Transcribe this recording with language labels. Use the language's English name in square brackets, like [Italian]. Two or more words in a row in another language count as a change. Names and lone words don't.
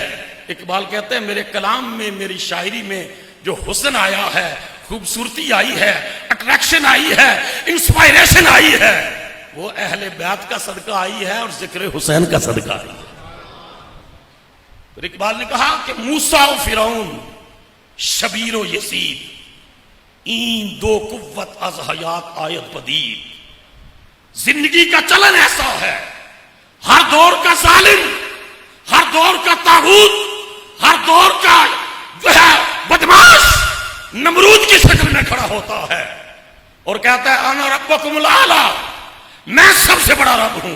[Urdu] اقبال کہتے ہیں میرے کلام میں، میری شاعری میں جو حسن آیا ہے، خوبصورتی آئی ہے، اٹریکشن آئی ہے، انسپائریشن آئی ہے، وہ اہل بیت کا صدقہ آئی ہے اور ذکر حسین کا صدقہ آئی ہے۔ پھر اقبال نے کہا کہ [Persian] موسیٰ و فرعون، شبیر و یزید، این دو قوت از حیات آیت پدید۔ [Urdu] زندگی کا چلن ایسا ہے، ہر دور کا ظالم، ہر دور کا طاغوت، ہر دور کا جو ہے بدماش نمرود کی شکل میں کھڑا ہوتا ہے، اور کہتا ہے [Arabic] انا ربکم الاعلی، [Urdu] میں سب سے بڑا رب ہوں۔